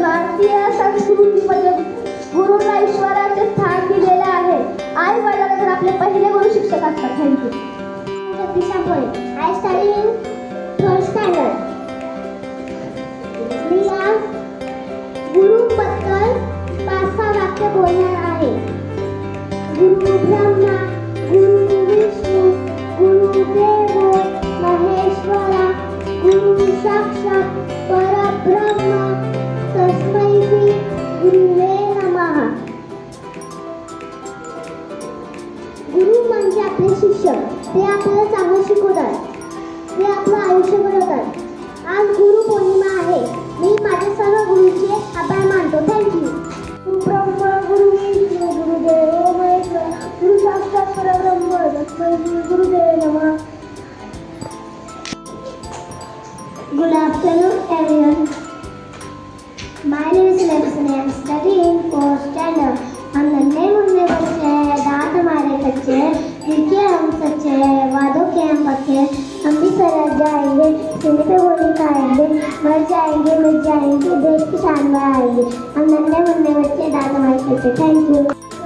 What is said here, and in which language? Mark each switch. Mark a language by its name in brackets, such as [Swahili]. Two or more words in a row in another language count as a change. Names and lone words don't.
[Marathi] भारतीय संस्कृतीमध्ये गुरुला ईश्वराचे स्थान दिलेले आहे। आई वडिलांनंतर आपले पहिले गुरु शिक्षक असतात। [English] Thank you. दिशा पोळे, I study in 3rd standard. [Marathi] मी आज गुरुबद्दल 5-6 वाक्य बोलणार आहे। [Sanskrit] गुरु ब्रह्मा गुरु विष्णु गुरुदेव महेश्वरा, गुरु साक्षात परब्रह्म तस्मै श्री गुरुवे नमः। [Marathi] गुरु म्हणजे आपले शिक्षक, ते आपल्याला चांगलं शिकवतात, ते आपलं आयुष्य घडवतात। आज गुरु पौर्णिमा आहे। मी माझ्या सर्व गुरुंचे आभार मानतो। [English] Thank you. [Sanskrit] गुरु ब्रह्मा गुरु विष्णु गुरुदेव महेश्वरा, गुरु साक्षात परब्रह्म तस्मै श्री गुरुवे नमः। [English] Good afternoon everyone. My name is Lemson. I am studying 4th standard. [Hindi] हम नन्हे मुन्ने बच्चे हैं, दांत हमारे कच्चे हैं, दिल के हम सच्चे हैं, वादों के हम पक्के हैं। हम भी सरक जाएंगे, सीने पे गोली खाएंगे, मर जाएंगे मिट जाएंगे, देश की शान में आएंगे। हम नन्हे मुन्ने बच्चे, दांत हमारे कच्चे। [English] Thank you.